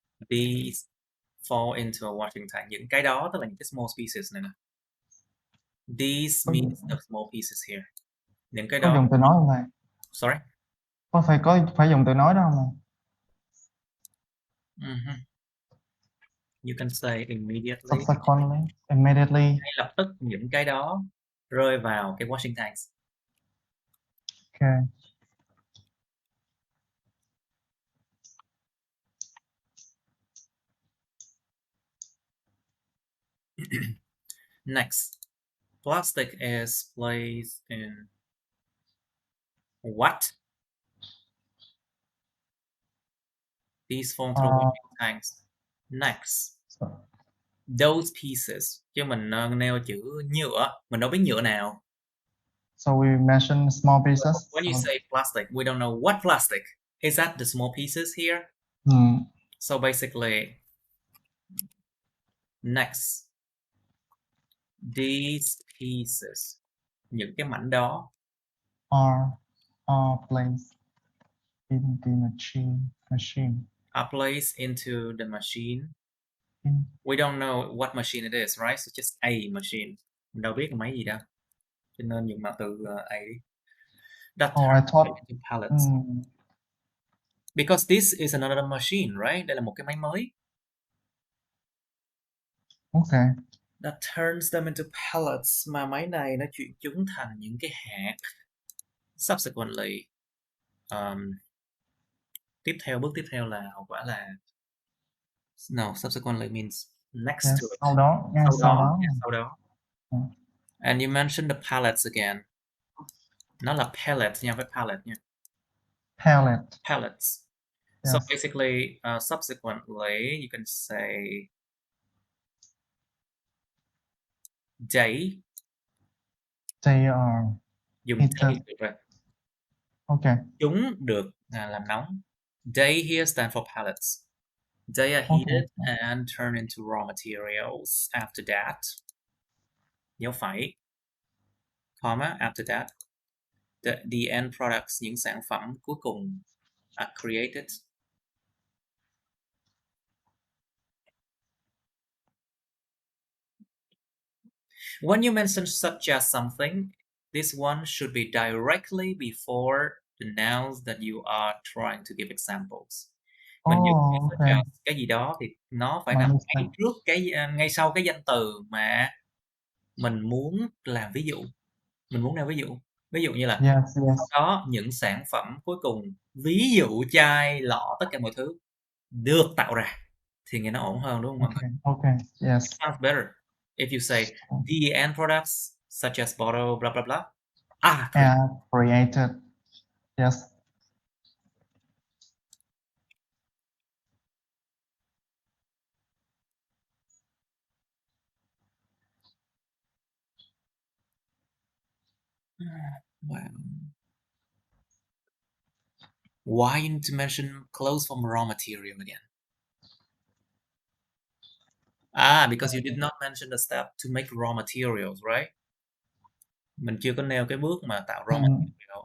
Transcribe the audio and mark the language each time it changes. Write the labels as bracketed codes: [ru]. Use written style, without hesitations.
[en] These fall into a washing tank. [vi] Những cái đó tức là những cái [en] small pieces [vi] này nè. [en] These means the small pieces here. [vi] Những cái đó. Có dùng từ nói không thầy? [en] Sorry. [vi] Có phải dùng từ nói đó không? [en] You can say immediately. Subsequently, immediately. [vi] Ngay lập tức những cái đó rơi vào cái [en] washing tanks. Okay. Next, plastic is placed in what? These fall through washing tanks. Next, those pieces. Chứ mình nêu chữ nhựa, mình đâu biết nhựa nào. So we mentioned small pieces. When you say plastic, we don't know what plastic. Is that the small pieces here? So basically, next, these pieces, [vi] những cái mảnh đó [en] are placed in the machine. Are placed into the machine. In. We don't know what machine it is, right? So just a machine. [vi] Mình đâu biết là máy gì đâu. Cho nên dùng mạng từ a đi. That [en] Oh, I thought. into pallets. Because this is another machine, right? [vi] Đây là một cái máy mới. [en] Okay. That turns them into pellets. [vi] Mà máy này nó chuyển chúng thành những cái hạt. Subsequently, bước tiếp theo là hậu quả là no, [en] subsequently means next Yes, to it. [vi] sau đó. Sau đó. [en] And you mentioned the pellets again. [vi] Nó là pellets nha, với pallet nha. [en] Pellets. Yes. So basically, subsequently, you can say they are [vi] dùng [en] heated. [vi] được rồi. [en] Okay. [vi] Chúng được làm nóng. [en] They here stand for pellets. They are heated and turned into raw materials. After that, [vi] nhớ phải, [en] comma, after that, the end products, [vi] những sản phẩm cuối cùng [en] are created. When you mention such as something, this one should be directly before the nouns that you are trying to give examples. [vi] Mình dùng such as cái gì đó thì nó phải nằm ngay trước ngay sau cái danh từ mà mình muốn làm ví dụ. Mình muốn nêu ví dụ. Ví dụ như là sau đó những sản phẩm cuối cùng, ví dụ chai, lọ, tất cả mọi thứ được tạo ra thì nghe nó ổn hơn, đúng không mọi người? [en] Okay. Yes. Sounds better if you say the end products such as bottle, blah blah blah, are created. Yes. Wow. Why you need to mention clothes from raw material again? Because you did not mention the step to make raw materials, right? [vi] Mình chưa có nêu cái bước mà tạo raw material.